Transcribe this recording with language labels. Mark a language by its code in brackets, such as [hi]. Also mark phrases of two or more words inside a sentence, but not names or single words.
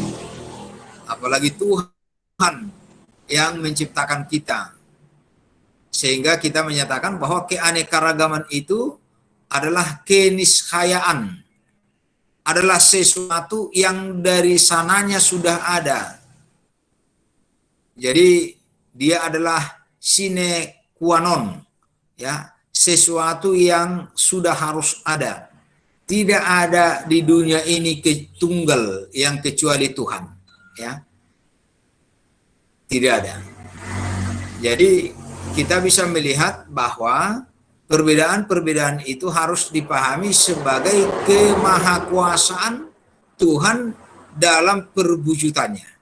[id] Apalagi Tuhan yang menciptakan kita Sehingga kita menyatakan bahwa keanekaragaman itu adalah keniscayaan, adalah sesuatu yang dari sananya sudah ada. Jadi dia adalah [la] sine qua non, [id] ya, sesuatu yang sudah harus ada. Tidak ada di dunia ini tunggal yang kecuali Tuhan, ya. Tidak ada. Jadi kita bisa melihat bahwa perbedaan-perbedaan itu harus dipahami sebagai kemahakuasaan Tuhan dalam perwujudannya.